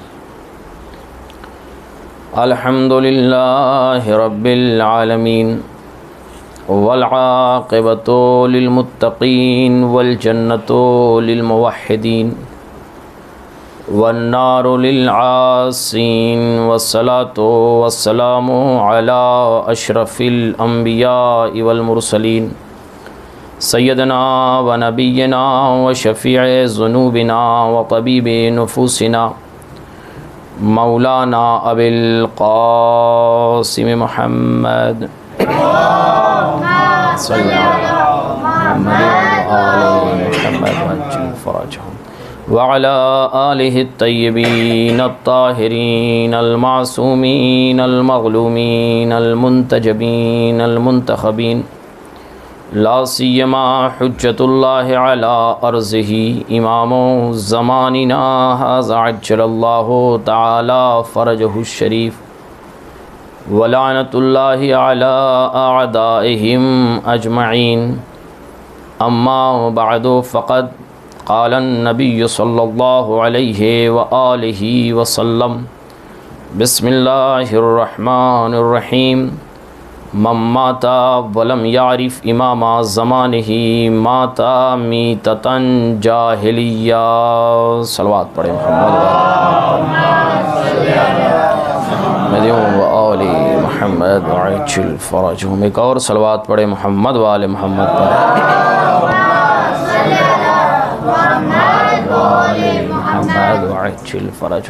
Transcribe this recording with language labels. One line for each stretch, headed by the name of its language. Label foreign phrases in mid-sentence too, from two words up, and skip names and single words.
Arabic: الحمد لله رب العالمين والعاقبة للمتقين والجنة للموحدين والنار للعاصين والصلاة والسلام على أشرف الأنبياء والمرسلين سيدنا ونبينا وشفيع ذنوبنا وطبيب نفوسنا مولانا أبي القاسم محمد وعلى آله الطيبين الطاهرين المعصومين المظلومين المنتجبين المنتخبين لا سيما حجة الله على أرضه إمام زماننا هذا عجل الله تعالى فرجه الشريف ولعنة الله على أعدائهم أجمعين. أما بعد فقد قال النبي صلى الله عليه وآله وسلم بسم الله الرحمن الرحيم. من مات ولم يعرف إمام زمانه مات ميتة جاهلية.
Urdu: صلوات پڑھے محمد محمد
Arabic: وعجل فرجهم.
Urdu: ایک اور صلوات پڑھے محمد والے محمد پر.
Arabic: وعجل فرجهم.